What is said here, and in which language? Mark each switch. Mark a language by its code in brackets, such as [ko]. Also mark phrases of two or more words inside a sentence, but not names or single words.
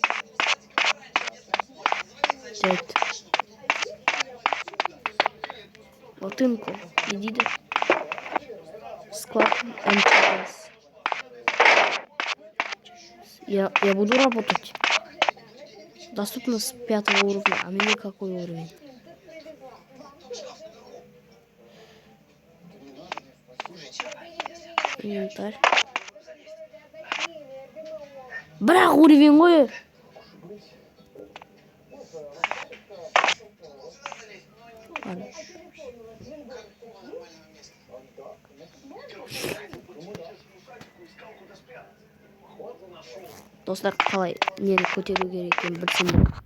[tr] Evet. [ru] Ботинку. Иди да. Склад МЧС. Я буду работать. Доступно с 5 уровня. А мне какой уровень? Инвентарь. [kk] Бірақ [ru] уровень [kk] ғой. [ru] Ладно. [kk] Достар, қалай нені көтеру керек екенін білсеңдер.